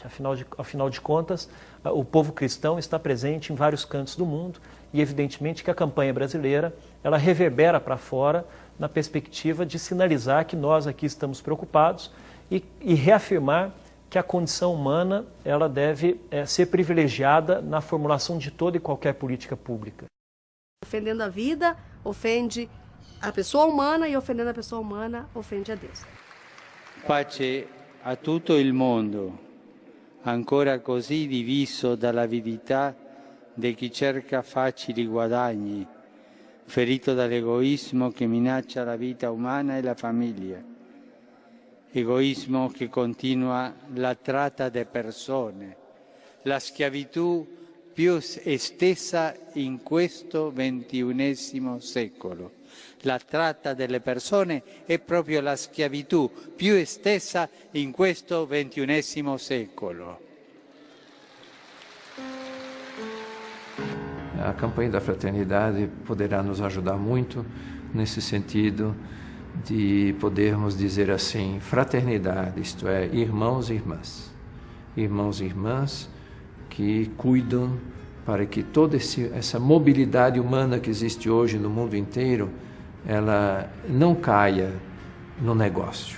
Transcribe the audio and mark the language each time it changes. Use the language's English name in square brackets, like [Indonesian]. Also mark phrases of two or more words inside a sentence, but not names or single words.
[Portuguese] Afinal de contas, o povo cristão está presente em vários cantos do mundo e, evidentemente, que a campanha brasileira ela reverbera para fora na perspectiva de sinalizar que nós aqui estamos preocupados e reafirmar que a condição humana ela deve ser privilegiada na formulação de toda e qualquer política pública. Ofendendo a vida, ofende a pessoa umana e ofendendo a pessoa umana, ofende a Deus. [Italian] Pace a tutto il mondo, ancora così diviso dall'avidità di chi cerca facili guadagni, ferito dall'egoismo che minaccia la vita umana e la famiglia. [Portuguese] egoísmo que continua [Italian] la trata de persone, la schiavitù più estesa in questo XXI secolo. La tratta delle persone è proprio la schiavitù più estesa in questo XXI secolo. [Portuguese] A campanha da fraternidade poderá nos ajudar muito nesse sentido de podermos dizer assim, fraternidade, isto é, irmãos e irmãs. Irmãos e irmãs que cuidam para que toda essa mobilidade humana que existe hoje no mundo inteiro, ela não caia no negócio.